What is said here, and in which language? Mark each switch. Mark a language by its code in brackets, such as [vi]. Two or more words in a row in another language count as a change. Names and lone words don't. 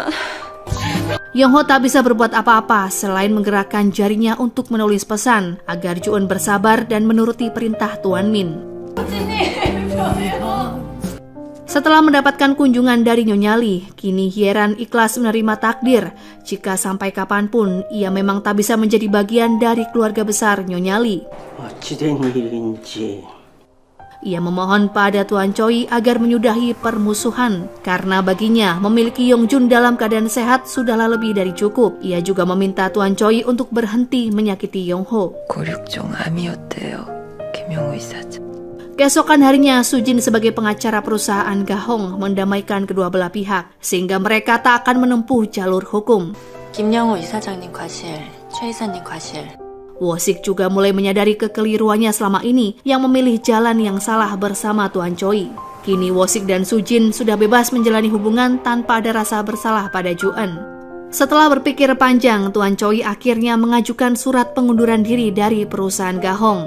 [id] Yongho tak bisa berbuat apa-apa selain menggerakkan jarinya untuk menulis pesan agar Ju-eun bersabar dan menuruti perintah Tuan Min. Setelah mendapatkan kunjungan dari Nyonya Lee, kini Hyeran ikhlas menerima takdir jika sampai kapanpun ia memang tak bisa menjadi bagian dari keluarga besar Nyonya Lee. [ko] 어찌된 일인지. [id] Ia memohon pada Tuan Choi agar menyudahi permusuhan karena baginya memiliki Yongjun dalam keadaan sehat sudahlah lebih dari cukup. Ia juga meminta Tuan Choi untuk berhenti menyakiti Yongho. [ko] 고륙종 암이었대요. 김영호 이사장. [id] Keesokan harinya, Sujin sebagai pengacara perusahaan Gahong mendamaikan kedua belah pihak, sehingga mereka tak akan menempuh jalur hukum. [ko] 김영호 이사장님 과실, 최 이사님 과실. [id] Wosik juga mulai menyadari kekeliruannya selama ini yang memilih jalan yang salah bersama Tuan Choi. Kini Wosik dan Sujin sudah bebas menjalani hubungan tanpa ada rasa bersalah pada Ju-eun. Setelah berpikir panjang, Tuan Choi akhirnya mengajukan surat pengunduran diri dari perusahaan Gahong.